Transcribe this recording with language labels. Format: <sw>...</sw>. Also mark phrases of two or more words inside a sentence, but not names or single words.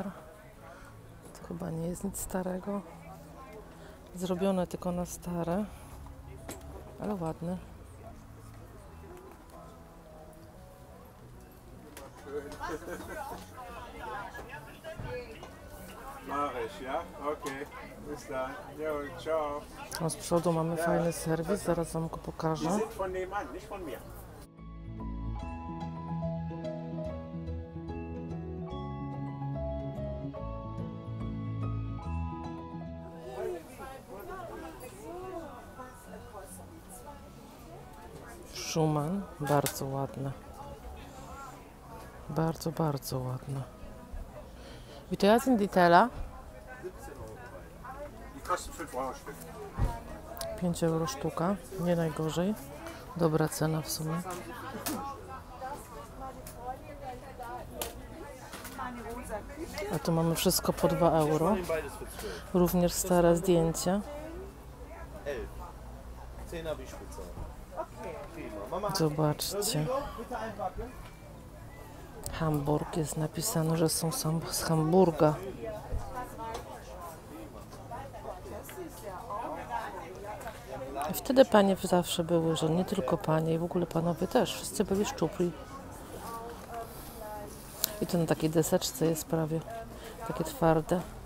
<pl>To chyba nie jest nic starego. Zrobione tylko na stare, ale ładny.</pl> <de>Mach ich, ja? Okay. Bis dann. Jo, ciao.</de> <pl>A z przodu mamy fajny serwis, zaraz Wam go</pl> <de>Die</de> <pl>pokażę.</pl> <de>sind von nebenan, nicht von mir.</de> <pl>Schumann, bardzo ładne. Bardzo, bardzo ładne.</pl> <de>Wie teuer sind die Teller? Die kosten 5 Euro Stück.</de> <pl>5 euro sztuka, nie najgorzej. Dobra cena w sumie. A tu mamy wszystko po 2 euro. Również stare zdjęcia.</pl> <de>10 habe ich bezahlt. Prima. Mama,</de> <pl>Zobaczcie.</pl> <de>bitte einpacken.</de> <pl>Hamburg jest napisane, że są z Hamburga. I wtedy panie zawsze były, że nie tylko panie, i w ogóle panowie też. Wszyscy byli szczupli. I to na takiej deseczce jest prawie takie twarde.</pl>